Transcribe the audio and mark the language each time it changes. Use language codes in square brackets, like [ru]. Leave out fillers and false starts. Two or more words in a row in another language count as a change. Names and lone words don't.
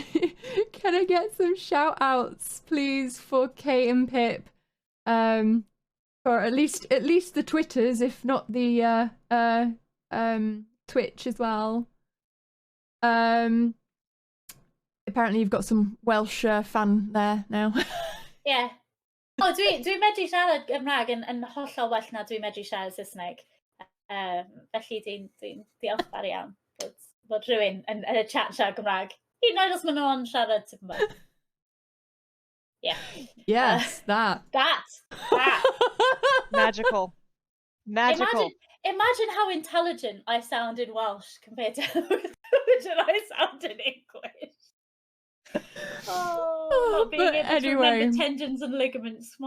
[en] Can I get some shout outs please for Kate and Pip? For at least the Twitters, if not the Twitch as well. Apparently you've got some Welsh fan there now. Yeah. [cy] Oh, dwi medru siarad Gymraeg yn hollol well na dwi medru siarad Saesneg. Felly dwi'n diolchgar iawn bod rhywun yn y chat siarad Gymraeg. Hyd yn oed os maen nhw'n siarad Saesneg. [en] Yeah. Yes, that. Magical. Imagine how intelligent I sound in Welsh compared to how intelligent I sound in English. Not being able to remember tendons and ligaments.